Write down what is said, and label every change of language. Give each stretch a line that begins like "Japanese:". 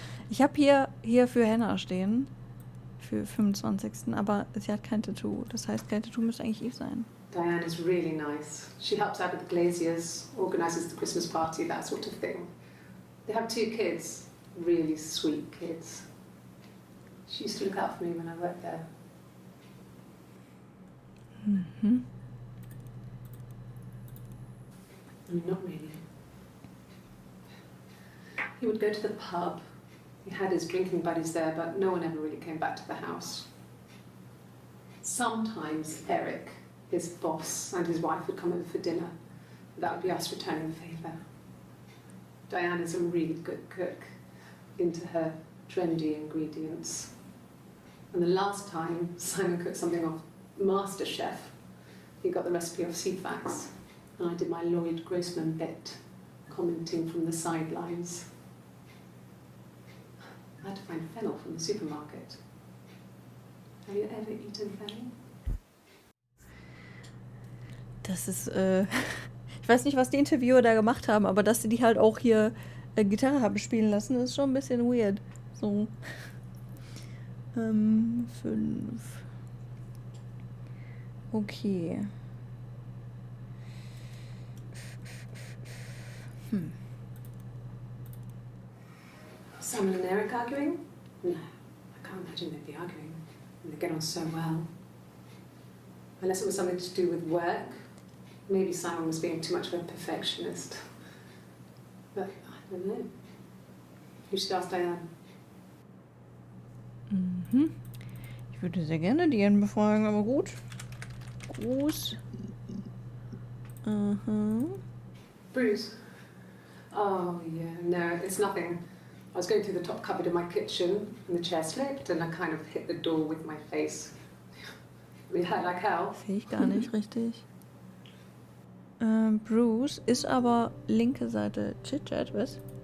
German: Ich habe hier für Hannah stehen. Für 25. Aber sie hat kein Tattoo. Das heißt, kein Tattoo müsste eigentlich Eve sein.
English: Diane is really nice. She helps out with the glaziers, organises the Christmas party, that sort of thing. They have 2 kids, really sweet kids. She used to look out for me when I worked there. Mhm. I mean, not really. He would go to the pub. He had his drinking buddies there, but no one ever really came back to the house. Sometimes Eric, his boss, and his wife would come over for dinner. That would be us returning the favour. Diane is a really good cook, into her trendy ingredients. And the last time Simon cooked something off MasterChef, he got the recipe off CFAX, and I did my Lloyd Grossman bit, commenting from the sidelines. I had to find fennel from the supermarket. Have you ever eaten fennel?
German: Das ist, ich weiß nicht, was die Interviewer da gemacht haben, aber dass sie die halt auch hier Gitarre haben spielen lassen, ist schon ein bisschen weird. So. 5. Okay.
English: Simon and Eric arguing? No, I can't imagine they'd be arguing. They get on so well. Unless it was something to do with work. Maybe Simon was being too much of a perfectionist. But I don't know. You should ask Diane.
German: Ich würde sehr gerne Diane befragen, aber gut. Groß.
English: Bruce? Oh, yeah, no, it's nothing. I was going through the top cupboard in my kitchen and the chair slipped and I kind of hit the door with my face. Yeah, like hell.
German: Sehe ich gar nicht richtig. Bruce ist aber linke Seite Chit-Chat, was?